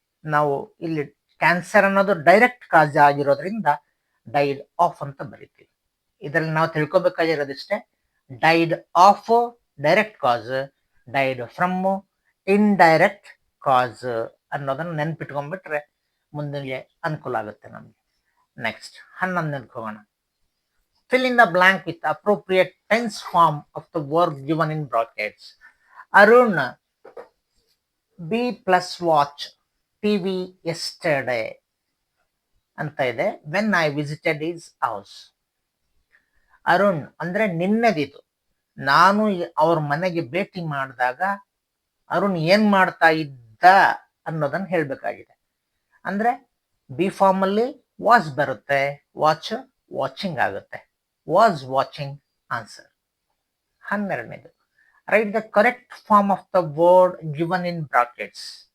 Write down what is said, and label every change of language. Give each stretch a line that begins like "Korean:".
Kannada: ನಾವು ಇಲ್ಲಿ ಕ್ಯಾನ್ಸರ್ ಅನ್ನೋದು ಡೈರೆಕ್ಟ್ ಕಾಸ್ ಆಗಿರೋದ್ರಿಂದ ಡೈಡ್ ಆಫ್ ಅಂತ ಬರಿತೀವಿ. ಇದರಲ್ಲಿ ನಾವು ತಿಳ್ಕೊಬೇಕಾಗಿರೋದಿಷ್ಟೇ, died of direct cos, died from indirect ಕಾಸ್ ಅನ್ನೋದನ್ನ ನೆನ್ಪಿಟ್ಕೊಂಡ್ಬಿಟ್ರೆ ಮುಂದಿಗೆ ಅನುಕೂಲ ಆಗುತ್ತೆ ನಮ್ಗೆ. ನೆಕ್ಸ್ಟ್ 11ನೇದಕ್ಕೆ ಹೋಗೋಣ.
English: Fill in the blank with appropriate tense form of the verb given in brackets. Arun be plus watch TV yesterday
Kannada: ಅಂತ ಇದೆ.
English: when I visited his house.
Kannada: Arun ಅಂದ್ರೆ ನಿನ್ನೆದಿದು. ನಾನು ಅವ್ರ ಮನೆಗೆ ಭೇಟಿ ಮಾಡಿದಾಗ ಅರುಣ್ ಏನ್ ಮಾಡ್ತಾ ಇದ್ದ ಅನ್ನೋದನ್ನ ಹೇಳ್ಬೇಕಾಗಿದೆ. ಅಂದ್ರೆ ಬಿ ಫಾರ್ಮ್ ಅಲ್ಲಿ ವಾಚ್ ಬರುತ್ತೆ, ವಾಚ್ ವಾಚಿಂಗ್ ಆಗುತ್ತೆ.
English: Was watching answer.
Kannada: 12ನೇದು,
English: Write the correct form of the word given in brackets.